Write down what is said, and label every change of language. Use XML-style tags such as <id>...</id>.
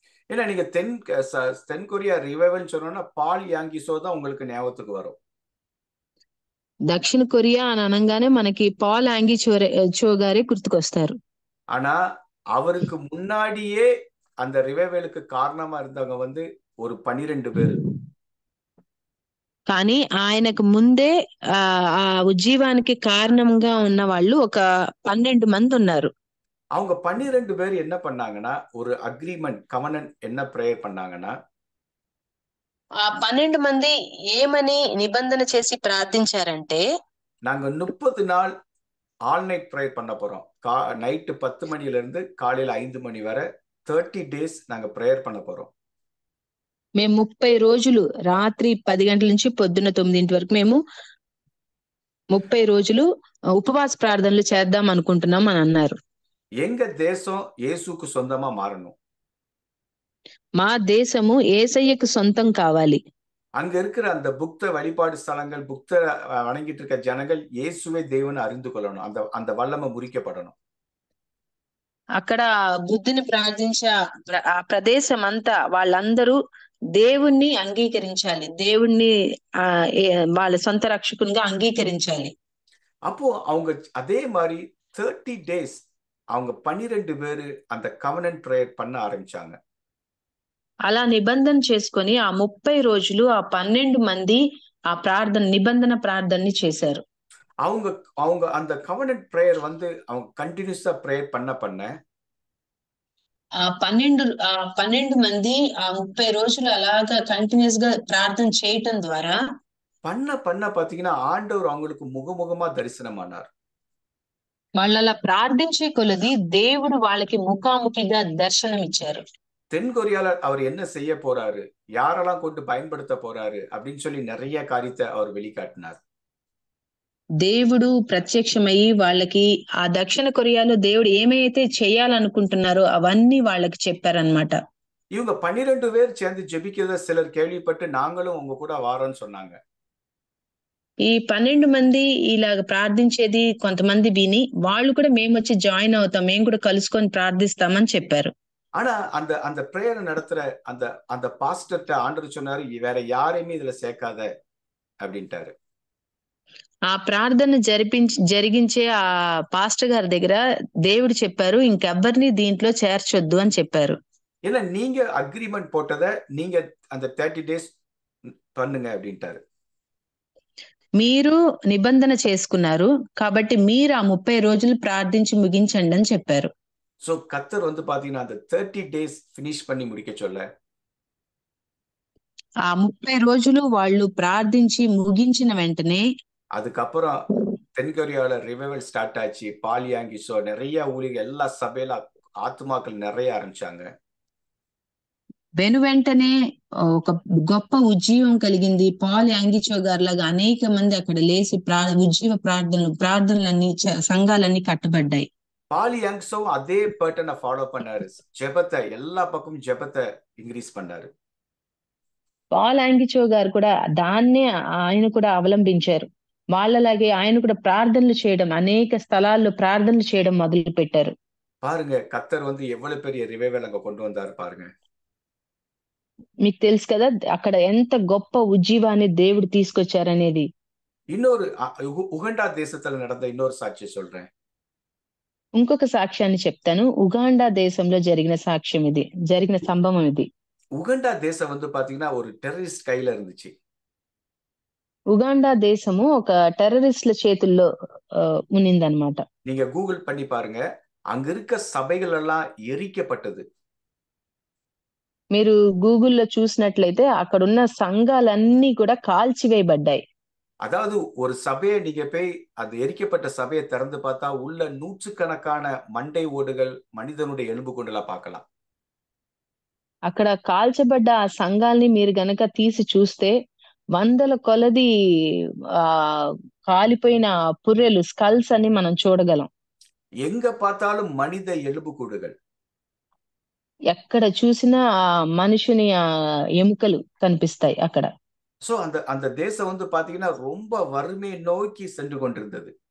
<ta>ஏன்னா நீங்க தென் Korea revival சொன்னோம்னா பால் யாங்கிசோ தான் உங்களுக்கு ஞாபகத்துக்கு வரும்.</ta> <te>దక్షిణ కొరియా అని అనగానే మనకి పాల్ యాంగి చో గారే గుర్తుకొస్తారు.</te> <ta>ஆனா அவருக்கு முன்னாடியே அந்த ரிவைவலுக்கு காரணமா இருந்தவங்க வந்து ஒரு 12 பேரு.</ta> <te>కానీ ఆయనకు ముందే ఆ ఉజ్జీవానికి కారణంగా ఉన్న వాళ్ళు ఒక 12 మంది ఉన్నారు.</te> <ta>அவங்க 12 பேர் என்ன பண்ணாங்கன்னா ஒரு அக்ரிமெண்ட் கவனன் என்ன ப்ரேயர் பண்ணாங்கன்னா</ta> <te>ఆ 12 మంది ఏమని నిబంధన చేసి ప్రార్థించారంటే,</te> <ta>நாங்க 30 நாள் ஆல் நைட் ப்ரேயர் பண்ண போறோம். நைட்டு 10 மணில இருந்து காலையில 5 மணி வரை 30 டேஸ் நாங்க ப்ரேயர் பண்ண போறோம்.</ta> <te>మేము 30 రోజులు రాత్రి 10 గంటల నుంచి పొద్దున్న 9 వరకు మేము 30 రోజులు ఉపవాస ప్రార్థనలు చేద్దాం అనుకుంటున్నాం అని అన్నారు.</te> <ta>எங்க தேசம் இயேசுக்கு சொந்தமா மாறணும்.</ta> <te>మా దేశము యేసయ్యకు సొంతం కావాలి.</te> <ta>அங்க இருக்கிற அந்த புக்த வழிபாடு ஸ்தலங்கள் புக்த வணங்கிட்டு இருக்க ஜனங்கள் இயேசுவே தேவனை அறிந்து கொள்ளணும். அந்த அந்த வல்லமை முறிக்கப்படணும்.</ta> <te>అక్కడ బుద్ధిని ప్రార్థించే ఆ ప్రదేశం అంతా వాళ్ళందరూ దేవుణ్ణి అంగీకరించాలి. దేవుణ్ణి వాళ్ళ సొంత రక్షకునిగా అంగీకరించాలి.</te> <ta>அப்போ அவங்க அதே மாதிரி 30 டேஸ் அவங்க 12 பேரு அந்த கவனன்ட் ப்ரேயர் பண்ண ஆரம்பிச்சாங்க.</ta> <te>అలా నిబంధన చేసుకొని ఆ 30 రోజులు ఆ 12 మంది ఆ నిబంధన ప్రార్థనని చేశారు.</te> <ta>அவங்க அவங்க அந்த கவனன்ட் ப்ரேயர் வந்து அவங்க கண்டினியூஸா ப்ரேயர் பண்ண</ta> <te>ఆ 12 మంది ఆ 30 రోజులు అలాగా కంటిన్యూస్ గా ప్రార్థన చేయటం ద్వారా</te> <ta>பண்ண பாத்தீங்கன்னா ஆண்டவர் அவங்களுக்கு முகமுகமா தரிசனமானார்.</ta> <te>వాళ్ళు అలా ప్రార్థించే కొలది దేవుడు వాళ్ళకి ముఖాముఖిగా దర్శనం ఇచ్చారు.</te> <ta>தென் கொரியால அவர் என்ன செய்ய போறாரு, யாரெல்லாம் கொண்டு பயன்படுத்த போறாரு அப்படின்னு சொல்லி நிறைய காரியத்தை அவர் வெளிக்காட்டினார்.</ta> <te>దేవుడు ప్రత్యక్షమయ్యి వాళ్ళకి ఆ దక్షిణ కొరియాలో దేవుడు ఏమైతే చేయాలనుకుంటున్నారో అవన్నీ వాళ్ళకి చెప్పారనమాట.</te> <ta>இவங்க 12 பேர் சேர்ந்து ஜெபிக்கிறத சிலர் கேள்விப்பட்டு நாங்களும் உங்க கூட வாரோன்னு சொன்னாங்க.</ta> <te>ఈ 12 మంది ఇలాగ ప్రార్థించేది కొంతమంది విని వాళ్ళు కూడా మేము వచ్చి జాయిన్ అవుతాం, మేము కూడా కలుసుకొని ప్రార్థిస్తామని చెప్పారు.</te> <ta>ஆனா அந்த அந்த பிரேயர் நடத்துற அந்த அந்த பாஸ்டர்ட்ட ஆண்டவர் சொன்னாரு, வேற யாரையுமே இதுல சேர்க்காத அப்படின்ட்டாரு.</ta> <te>ఆ ప్రార్థన జరిగించే ఆ పాస్టర్ గారి దగ్గర దేవుడు చెప్పారు, ఇంకెవ్వరిని దీంట్లో చేర్చొద్దు అని చెప్పారు.</te> <ta>ஏன்னா நீங்க அக்ரிமெண்ட் போட்டதை நீங்க அந்த 30 டேஸ் பண்ணுங்க அப்படின்ட்டாரு.</ta> <te>మీరు నిబంధన చేసుకున్నారు కాబట్టి మీరు ఆ 30 రోజులు ప్రార్థించి ముగించండి అని చెప్పారు.</te> <ta>సో கர்த்தர் வந்து பாத்தீங்கன்னா அந்த 30 டேஸ் ஃபினிஷ் பண்ணி முடிக்க சொல்ல</ta> <te>ఆ 30 రోజులు వాళ్ళు ప్రార్థించి ముగించిన వెంటనే</te> <ta>அதுக்கப்புறம் தென்கொரியால ரிவைவல் ஸ்டார்ட் ஆச்சு. பால் யாங்கிசோ நிறைய ஊழியர்கள் எல்லா சபையில ஆத்துமாக்கள் நிறைய ஆரம்பிச்சாங்க.</ta> <te>వెంటనే ఒక గొప్ప ఉజ్జీవం కలిగింది. పాల్ యాంగిచో గారి లాగా అనేక మంది అక్కడ లేచి ఉజ్జీవ ప్రార్థనలన్నీ సంఘాలన్నీ కట్టబడ్డాయి.</te> <ta>பால் யாங்ஸோ அதே பேட்டர்னை ஃபாலோ பண்ணாரு. ஜெபத்தை எல்லா பக்கமும் ஜெபத்தை இன்க்ரீஸ் பண்ணாரு.</ta> <te>పాల్ యాంగిచో గారు కూడా దాన్నే ఆయన కూడా అవలంబించారు. వాళ్ళలాగే ఆయన కూడా ప్రార్థనలు చేయడం, అనేక స్థలాల్లో ప్రార్థనలు చేయడం మొదలు పెట్టారు.</te> <ta>பாருங்க கர்த்தர் வந்து எவ்வளவு பெரிய ரிவைவல் அங்க கொண்டு வந்தாரு பாருங்க.</ta> <te>మీకు తెలుసు కదా అక్కడ ఎంత గొప్ప ఉజ్జీవాన్ని దేవుడు తీసుకొచ్చారనేది.</te> <ta>இன்னொரு உகண்டா தேசத்துல நடந்த இன்னொரு சாட்சி சொல்றேன்.</ta> <te>ఇంకొక సాక్ష్యాన్ని చెప్తాను. ఉగాండా దేశంలో జరిగిన సంభవం ఇది.</te> <ta>உகண்டா தேசம் வந்து பாத்தீங்கன்னா ஒரு டெரரிஸ்ட் கையில இருந்துச்சு.</ta> <te>ఉగాండా దేశము ఒక టెర్రరిస్ట్ల చేతుల్లో ఉన్నిందనమాట.</te> <ta>நீங்க கூகுள் பண்ணி பாருங்க, அங்க இருக்க சபைகள் எல்லாம் எரிக்கப்பட்டது.</ta> <te>మీరు గూగుల్లో చూసినట్లయితే అక్కడున్న సంఘాలన్నీ కూడా కాల్చివేయబడ్డాయి.</te> <ta>அதாவது ஒரு சபையை நீங்க போய் அது எரிக்கப்பட்ட சபையை திறந்து பார்த்தா உள்ள நூற்றுக்கணக்கான மண்டை ஓடுகள், மனிதனுடைய எலும்பு கொண்டெல்லாம் பார்க்கலாம்.</ta> <te>అక్కడ కాల్చబడ్డ ఆ సంఘాల్ని మీరు గనక తీసి చూస్తే వందల కొలది ఆ కాలిపోయిన పుర్రెలు, స్కల్స్ అని మనం చూడగలం.</te> <ta>எங்க பார்த்தாலும் மனித எலும்பு கூடுகள்.</ta> <te>ఎక్కడ చూసినా ఆ మనుషుని ఎముకలు కనిపిస్తాయి అక్కడ.</te> <ta>సో அந்த அந்த தேசம் வந்து பாத்தீங்கன்னா ரொம்ப வறுமையை நோக்கி சென்று கொண்டிருந்தது.</ta>